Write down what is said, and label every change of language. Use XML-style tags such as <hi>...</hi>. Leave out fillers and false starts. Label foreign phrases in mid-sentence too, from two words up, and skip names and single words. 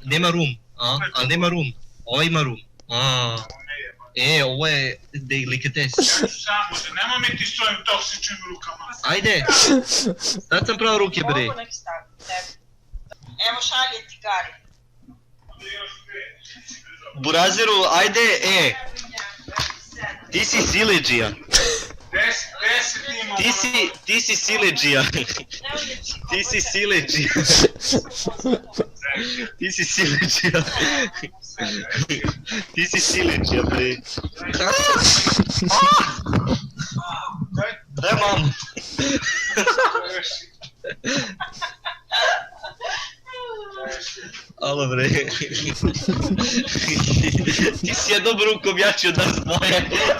<sr>Nema rum. A nema rum. Ovaj ima rum. Ovo je delikates. Ja ću sam uzeti, nemoj mi ti s tvojim toksičnim rukama. Ajde. Sad sam pravo ruke, bre. Mogu nek stavim tebi. Evo šalje ti Gari. Burazeru, ajde, ti si sileđija. 10 imamo. Ti si sileđija. Ti si sileđija. Ti si sileđija. Ti si sileđija, bre. Daj mamu. Alo bre. Ti si jednom rukom jači od nas dvoje.</sr>